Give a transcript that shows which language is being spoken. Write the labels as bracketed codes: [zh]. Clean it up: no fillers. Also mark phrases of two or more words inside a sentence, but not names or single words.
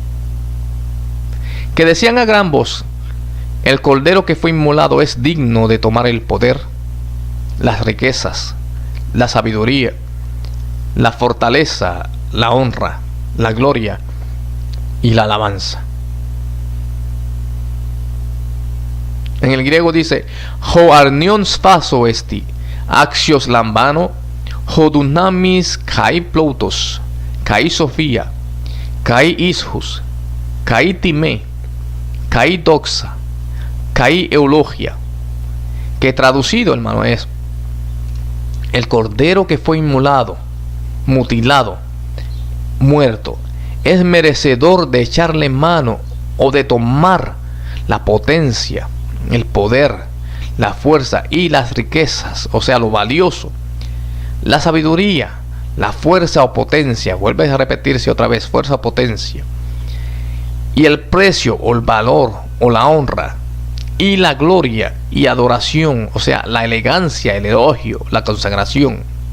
[es] que decían a gran voz: el cordero que fue inmolado es digno de tomar el poder, las riquezas, la sabiduría, la fortaleza, la honra, la gloria y la alabanza. En el griego dice: [el] ὁ ἀρνίον σφάζω ἐστί ἄξιος λαμβάνω ὁ δύναμις καὶ πλοῦτος καὶ σοφία καὶ ἰσχύς καὶ τιμή καὶ δόξα καὶ εὐλογία. [es] Que traducido, hermano, es: el cordero que fue inmolado, mutilado, muerto, es merecedor de echarle mano o de tomar la potencia, el poder, la fuerza y las riquezas, o sea, lo valioso, la sabiduría, la fuerza o potencia, vuelve a repetirse otra vez, fuerza o potencia, y el precio o el valor o la honra, y la gloria y adoración, o sea, la elegancia, el elogio, la consagración.